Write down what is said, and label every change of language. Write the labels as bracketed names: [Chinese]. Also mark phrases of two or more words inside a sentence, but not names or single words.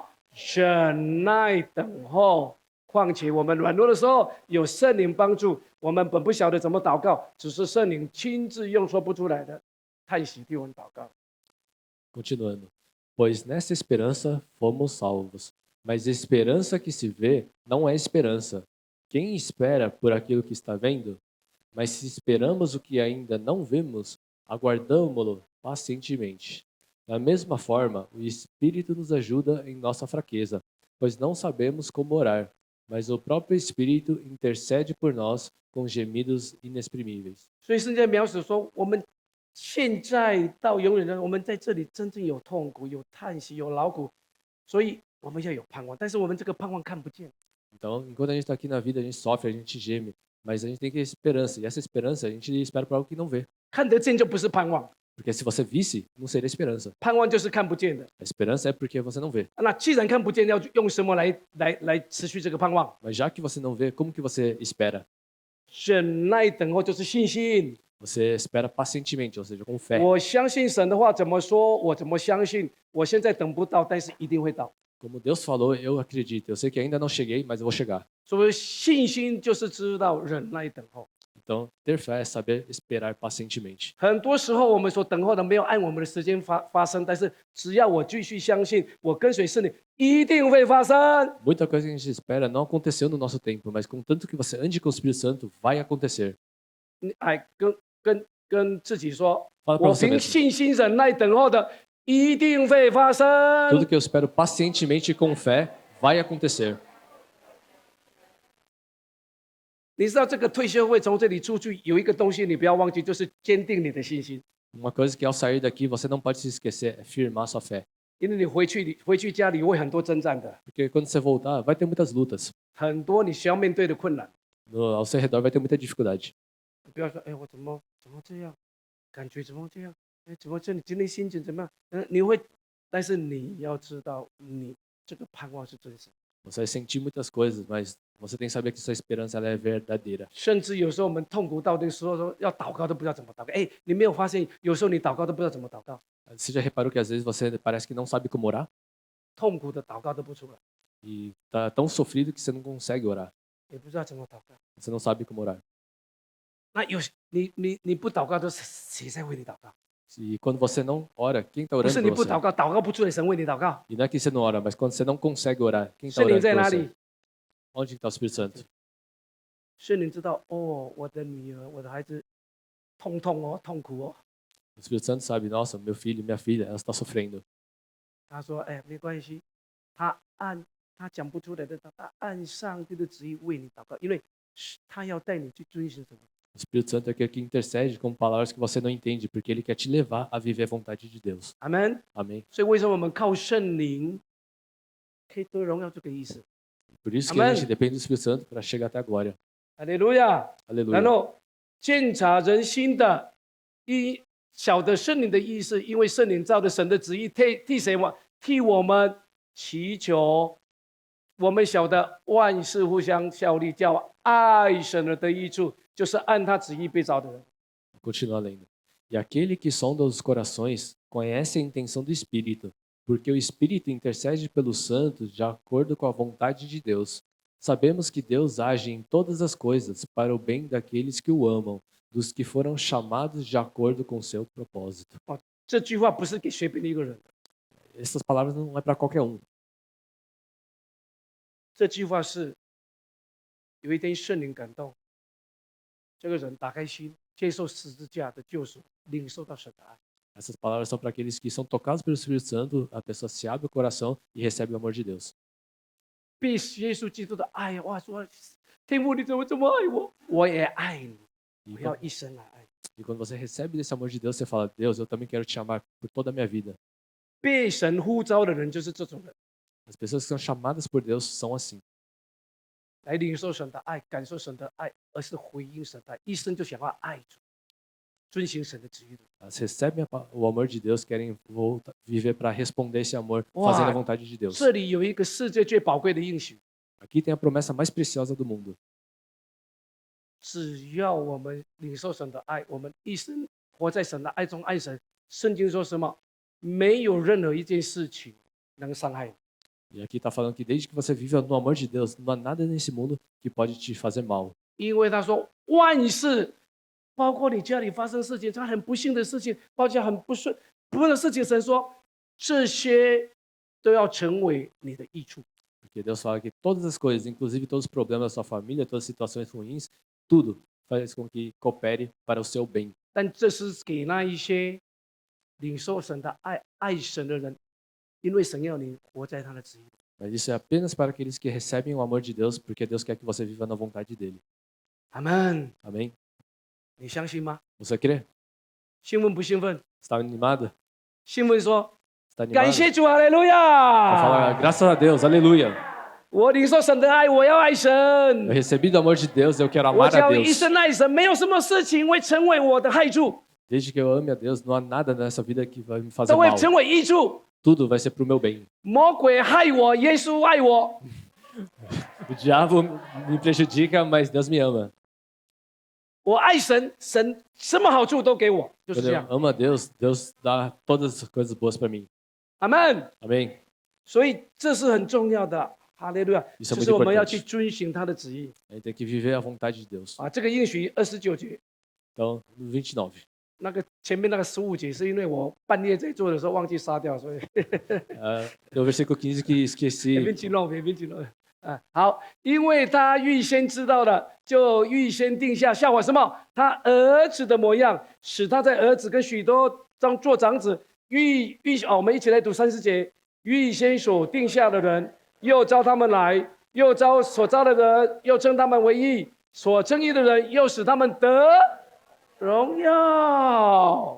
[Chinese] 忍耐等候。况且我们软弱的时候，有圣灵帮助，我们本不晓得怎么祷告，只是圣灵亲自用说不出来的叹息替我们祷告。 [Portuguese] Continuando. Pois nessa esperança fomos salvos. Mas esperança que se vê não é esperança. Quem espera por aquilo que está vendo? Mas se esperamos o que ainda não vemos, aguardamo-lo pacientemente. Da mesma forma, o Espírito nos ajuda em nossa fraqueza, pois não sabemos como orar, mas o próprio Espírito intercede por nós com gemidos inexprimíveis. [Chinese] 所以圣经描述说，我们现在到永远的，我们在这里真正有痛苦、有叹息、有劳苦，所以我们要有盼望。但是我们这个盼望看不见， [Portuguese] Então, enquanto a gente está aqui na vida, a gente sofre, a gente geme, mas a gente tem que ter esperança. E essa esperança, a gente espera por algo que não vê. [Chinese] 看得见就不是盼望， [Portuguese] Porque se você visse, não seria esperança. [Chinese] 盼望就是看不见的。 [Portuguese] A esperança é porque você não vê. [Chinese] 那既然看不见，要用什么来持续这个盼望？ [Portuguese] Mas já que você não vê, como que você espera? [Chinese] 忍耐等候就是信心。 [Portuguese] Você espera pacientemente, ou seja, com fé. [Chinese] 我相信神的话怎么说，我怎么相信。我现在等不到，但是一定会到。 [Portuguese] Como Deus falou, eu acredito. Eu sei que ainda não cheguei, mas eu vou chegar. [Chinese] 所以信心就是知道忍耐等候。 [Portuguese] Então, ter fé é saber esperar pacientemente. [Chinese] 很多时候我们所等候的没有按我们的时间发生，但是只要我继续相信，我跟随圣灵，一定会发生。 [Portuguese] Muita coisa que a gente espera não aconteceu no nosso tempo, mas contanto que você ande com o Espírito Santo, vai acontecer. [Chinese] 哎，跟自己说， [Portuguese] Fala para [Chinese] 我 [Portuguese] você [Chinese] 凭 [Portuguese] mesmo. [Chinese] 信心忍耐等候的，一定会发生。 [Portuguese] Tudo que eu espero pacientemente e com fé, vai acontecer. [Chinese] 你知道这个退休会从这里出去有一个东西，你不要忘记，就是坚定你的信心。 [Portuguese] Uma coisa que ao sair daqui você não pode se esquecer é firmar sua fé. [Chinese] 因为你回去家里会很多征战的， [Portuguese] Porque quando você voltar, vai ter muitas lutas. [Chinese] 很多你需要面对的困难。 [Portuguese] Ao seu redor vai ter muita dificuldade. [Chinese] 不要说，哎，我怎么这样，感觉怎么这样，哎，怎么这你今天心情怎么样？你会，但是你要知道，你这个盼望是真实。 [Portuguese] Você vai sentir muitas coisas, mas você tem que saber que sua esperança ela é verdadeira. [Chinese] 甚至有时候我们痛苦到那个时候说要祷告都不知道怎么祷告。哎，你没有发现，有时候你祷告都不知道怎么祷告， [Portuguese] Você já reparou que às vezes você parece que não sabe como orar? [Chinese] 痛苦的祷告都不出来， [Portuguese] E tá tão sofrido que você não consegue orar. [Chinese] 也不知道怎么祷告。 [Portuguese] Você não sabe como orar. [Chinese] 那你不祷告，都是谁在为你祷告？ [Portuguese] E quando você não ora, quem está [Chinese] 不 [Portuguese] orando [Chinese] 是你 [Portuguese] por [Chinese] 不 [Portuguese] você? [Chinese] 祷告，祷告不出来，神为你祷告。 [Portuguese] E não é que você não ora, mas quando você não consegue orar, quem está [Chinese] 圣灵 [Portuguese] orando [Chinese] 在 [Portuguese] por [Chinese] 哪 [Portuguese] você? [Chinese] 里？ [Portuguese] Onde está o Espírito Santo? [Chinese] 圣灵知道，哦，我的女儿，我的孩子，痛哦，痛苦哦。 [Portuguese] O Espírito Santo sabe, nossa, meu filho, minha filha, ela está sofrendo. [Chinese] 他说：“哎，没关系，他讲不出来的，他按上帝的旨意为你祷告，因为他要带你去遵循什么？ [Portuguese] O Espírito Santo é aquele que intercede com palavras que você não entende, porque ele quer te levar a viver a vontade de Deus. [Chinese] 阿门。 [Portuguese] Amém? [Chinese] 所以为什么我们靠圣灵可以得荣耀？这个意思。 [Portuguese] Por isso que a Amém. gente depende do Espírito Santo para chegar até a glória. [Chinese] 哈利路亚。 [Portuguese] Aleluia. [Chinese] 然后鉴察人心的晓得圣灵的意思，因为圣灵照着神的旨意替谁嘛？替我们祈求。我们晓得万事互相效力，叫爱神而得益处，就是按他旨意被造的人。 [Portuguese] Continua lendo. E aquele que sonda os corações conhece a intenção do Espírito, porque o Espírito intercede pelos santos de acordo com a vontade de Deus. Sabemos que Deus age em todas as coisas para o bem daqueles que o amam, dos que foram chamados de acordo com seu propósito. [Chinese] 这句话不是给随便的一个人， [Portuguese] Essas palavras não é para qualquer um. [Chinese] 这句话是有一天圣灵感动，这个人打开心， 接受十字架的救赎，领受到神的爱。 [Portuguese] Essas palavras são para aqueles que são tocados pelo Espírito Santo, a pessoa se abre o coração e recebe o amor de Deus. [Chinese] 被耶稣基督的爱，哇，说天父你怎么这么爱我，我也爱你， [Portuguese] E [Chinese] 我要 [Portuguese] quando, [Chinese] 一生来爱你。 [Portuguese] e quando você recebe desse amor de Deus, você fala: Deus, eu também quero te amar por toda a minha vida. [Chinese] 被神呼召的人就是这种人， [Portuguese] As pessoas que são chamadas por Deus são assim. [Chinese] 来领受神的爱，感受神的爱，而是回应神的爱，一生就想要爱主，遵行神的旨意的。 [Portuguese] Elas recebem o amor de Deus, querem viver para responder esse amor, Uau. fazendo a vontade de Deus. [Chinese] 这里有一个世界最宝贵的应许， [Portuguese] Aqui tem a promessa mais preciosa do mundo. [Chinese] 只要我们领受神的爱，我们一生活在神的爱中爱神。圣经说什么？没有任何一件事情能伤害你。 [Portuguese] E aqui está falando que desde que você vive no amor de Deus, não há nada nesse mundo que pode te fazer mal. [Chinese] 因为他说万事，包括你家里发生事情，这很不幸的事情，包括很不顺的事情，神说这些都要成为你的益处。 [Portuguese] Porque Deus fala que todas as coisas, inclusive todos os problemas da sua família, todas as situações ruins, tudo faz com que coopere para o seu bem. [Chinese] 但这是给那一些领受神的爱、爱神的人，因为神要你活在他的旨意。 [Portuguese] Mas isso é apenas para aqueles que recebem o amor de Deus, porque Deus quer que você viva na vontade dele. [Chinese] 阿门。 [Portuguese] Amém? [Chinese] 你相信吗？ [Portuguese] Você crê? [Chinese] 兴奋不兴奋？ [Portuguese] Está animado? [Chinese] 兴奋说 [Portuguese] Está animado? [Chinese] 感谢主，哈利路 [Portuguese] Vai falar, [Chinese] 亚！ [Portuguese] graças a Deus, aleluia. [Chinese] 我领受神的爱，我要爱神 [Portuguese] Eu，recebi do amor de Deus, eu quero [Chinese] 我 [Portuguese] amar [Chinese] 只 [Portuguese] a [Chinese] 要一 [Portuguese] Deus. [Chinese] 生爱神，没有什么事情会成为我的害处， [Portuguese] Desde que eu ame a Deus, não há nada nessa vida que vai me fazer [Chinese] 都会 [Portuguese] mal. [Chinese] 成为益处。 [Portuguese] Tudo vai ser para o meu bem. [Chinese] 魔鬼害我，耶稣爱我。 [Portuguese] O diabo me prejudica, mas Deus me ama. [Chinese] 我爱神，神什么好处都给我，就是 [Portuguese] Quando [Chinese] 这 [Portuguese] eu [Chinese] 样。 [Portuguese] amo a Deus, Deus dá todas as coisas boas para mim. [Chinese] 阿门。 [Portuguese] Amém? [Chinese] 所以这是很重要的，哈利路亚。 [Portuguese] Isso é [Chinese] 就 [Portuguese] muito [Chinese] 是我们要 [Portuguese] importante. [Chinese] 去遵行他的旨意 [Portuguese] A gente tem que viver a vontade de Deus. [Chinese] 啊。这个应许29节， [Portuguese] Então, no 29. [Chinese] 那个前面那个15节，是因为我半夜在做的时候忘记杀掉，所以 [Portuguese] Tem o versículo 15 que esqueci. [Chinese] 别紧弄。啊，好，因为他预先知道了，就预先定下效法什么？他儿子的模样，使他在儿子跟许多做长子。我们一起来读30节。预先所定下的人，又招他们来；又招所招的人，又称他们为义；所称义的人，又使他们得荣耀。